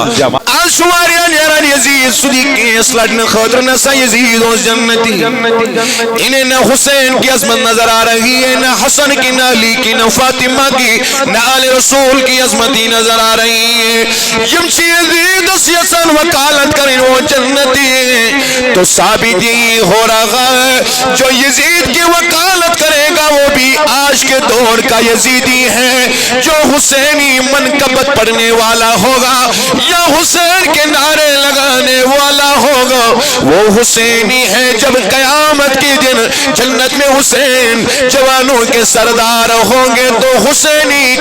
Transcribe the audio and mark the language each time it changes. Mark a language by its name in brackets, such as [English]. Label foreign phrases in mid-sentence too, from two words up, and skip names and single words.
[Kashmiri] آشواریان یاران یزید صدیق اس لڑن خاطر نسا یزید اس جنتی [Urdu] انہیں نہ حسین کی عظمت نظر آ رہی ہے نہ حسن کی نہ علی کی نہ فاطمہ کی نہ آل رسول کی عظمتی نظر آ رہی ہے [Kashmiri] یمشی یزید اس یسن [Urdu] وکالت کریں وہ جنتی تو ثابت ہی ہو رہا ہے جو یزید کی وکالت کرے گا وہ بھی آج کے دور کا یزیدی ہے جو حسینی منقبت پڑھنے والا ہوگا یا حسین کے نعرے لگانے والا ہوگا وہ حسینی ہے جب قیامت کے دن جنت میں حسین جوانوں کے سردار ہوں گے تو حسینی